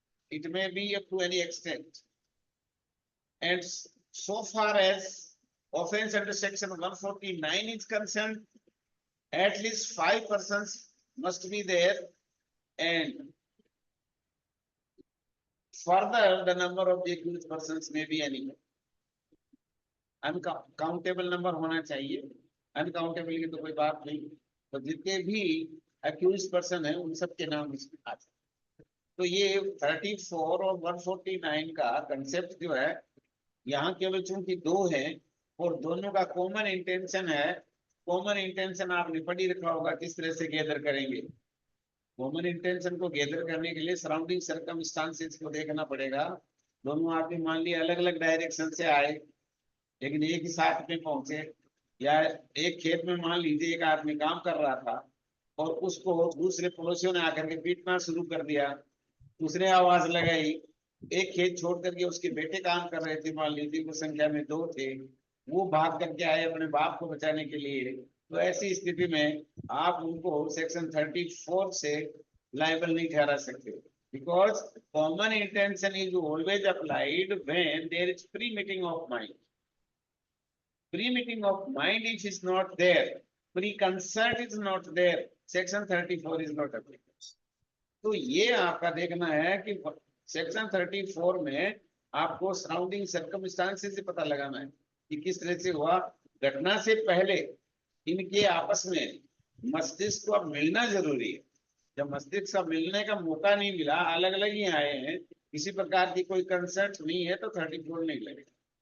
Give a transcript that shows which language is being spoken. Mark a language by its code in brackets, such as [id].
[en] It may be up to any extent. And so far as offense under section 149 is concerned, at least 5 persons must be there, and further the number of the accused persons may be any [hi] uncountable number होना चाहिए। Uncountable की तो कोई बात नहीं, तो जितने भी अक्यूज पर्सन है उन सब के नाम इसमें आते हैं। तो ये 34 और 149 का कंसेप्ट जो है, यहाँ केवल चूंकि 2 है और दोनों का कॉमन इंटेंशन है। कॉमन इंटेंशन आपने पढ़ी रखा होगा किस तरह से गैदर करेंगे। कॉमन इंटेंशन को गैदर करने के लिए सराउंडिंग सर्कमस्टांसेस को देखना पड़ेगा। दोनों आदमी मान लिया अलग अलग डायरेक्शन से आए, लेकिन एक ही साथ में पहुंचे, या एक खेत में मान लीजिए एक आदमी काम कर रहा था और उसको दूसरे पड़ोसियों ने आकर के पीटना शुरू कर दिया, दूसरे आवाज लगाई, एक खेत छोड़ करके उसके बेटे काम कर रहे थे, मान लीजिए वो संख्या में 2 थे, वो भाग करके आए अपने बाप को बचाने के लिए। तो ऐसी स्थिति में आप उनको सेक्शन 34 से लायबल नहीं ठहरा सकते, [en] Because common intention is always applied when there is pre meeting of mind. Pre-meeting of mind if is not there, pre-consent is not there, section 34 is not applicable. [hi] तो ये आपका देखना है कि सेक्शन 34 में आपको सराउंडिंग सर्कमस्टांसेस से पता लगाना है कि किस तरह से हुआ। घटना से पहले इनके आपस में मस्तिष्क को मिलना जरूरी है। जब मस्तिष्क का मिलने का मौका नहीं मिला, अलग अलग ही आए हैं, किसी प्रकार की कोई कंसेंट नहीं है, तो 34 नहीं लगेगा।